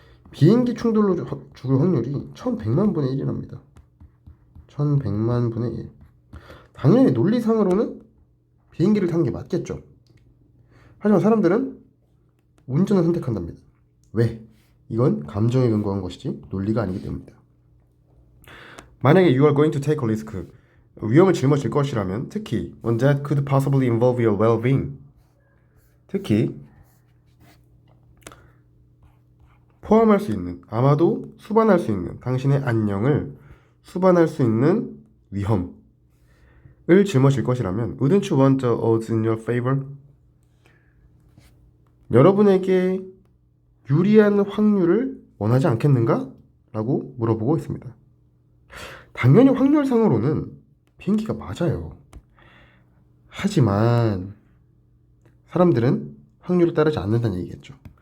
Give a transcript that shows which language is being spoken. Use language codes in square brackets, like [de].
[ko] 비행기 충돌로 죽을 확률이 1100만 분의 1이랍니다. 1100만 분의 1. 당연히 논리상으로는 비행기를 타는 게 맞겠죠. 하지만 사람들은 운전을 선택한답니다. 왜? 이건 감정에 근거한 것이지 논리가 아니기 때문이다. 만약에 [en] you are going to take a risk, [ko] 위험을 짊어질 것이라면, [en] 특히 when that could possibly involve your well-being, [ko] 특히 포함할 수 있는, 아마도 수반할 수 있는 당신의 안녕을 수반할 수 있는 위험을 짊어질 것이라면, [en] wouldn't you want the odds in your favor? [ko] 여러분에게 유리한 확률을 원하지 않겠는가? 라고 물어보고 있습니다. 당연히 확률상으로는 비행기가 맞아요. 하지만 사람들은 확률을 따르지 않는다는 얘기겠죠.